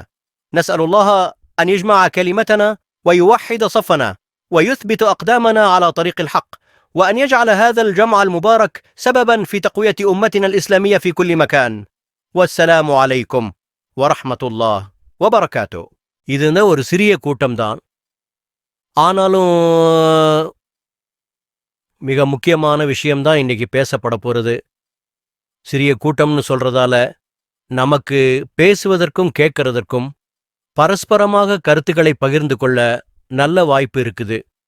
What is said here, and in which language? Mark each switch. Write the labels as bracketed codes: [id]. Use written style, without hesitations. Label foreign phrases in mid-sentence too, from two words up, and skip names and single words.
[ar] نسأل الله أن يجمع كلمتنا ويوحد صفنا ويثبت أقدامنا على طريق الحق، وأن يجعل هذا الجمع المبارك سببا في تقوية أمتنا الإسلامية في كل مكان. والسلام عليكم ورحمة الله وبركاته. [ta] இது ஒரு சிறிய கூட்டம்தான், ஆனாலும் மிக முக்கியமான விஷயம்தான் இன்னைக்கு பேசப்பட போகிறது. சிறிய கூட்டம்னு சொல்றதால நமக்கு பேசுவதற்கும் கேட்கறதற்கும் பரஸ்பரமாக கருத்துக்களை பகிர்ந்து கொள்ள நல்ல வாய்ப்பு இருக்குது.